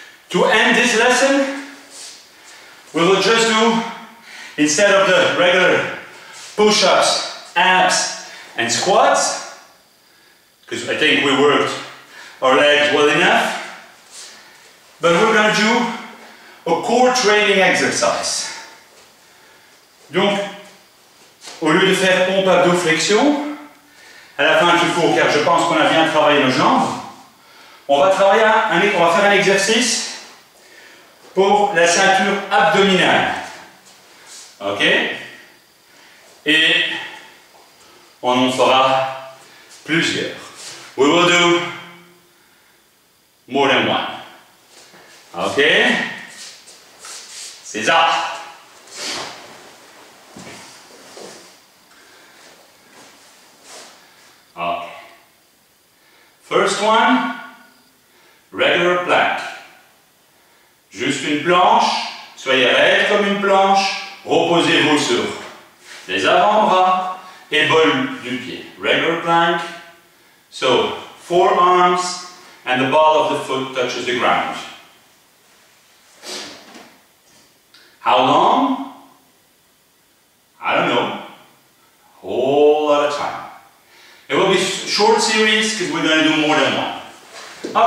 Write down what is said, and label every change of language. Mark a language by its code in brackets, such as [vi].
[en] To end this lesson, we will just do, instead of the regular push-ups, abs, and squats, because I think we worked our legs well enough, but we're going to do a core training exercise. [fr] Donc, au lieu de faire pompe abdos flexion, à la fin du cours, car je pense qu'on a bien travaillé nos jambes, on va faire un exercice pour la ceinture abdominale. Ok? Et on en fera plusieurs. [en] We will do more than one. Ok? [fr] C'est ça. [en] Ok. First one, regular plank. [fr] Juste une planche, soyez raide comme une planche, reposez-vous sur les avant-bras et bol du pied. [en] Regular plank, so forearms and the ball of the foot touches the ground. How long? I don't know. A whole lot of time. It will be short series because we're going to do more than one.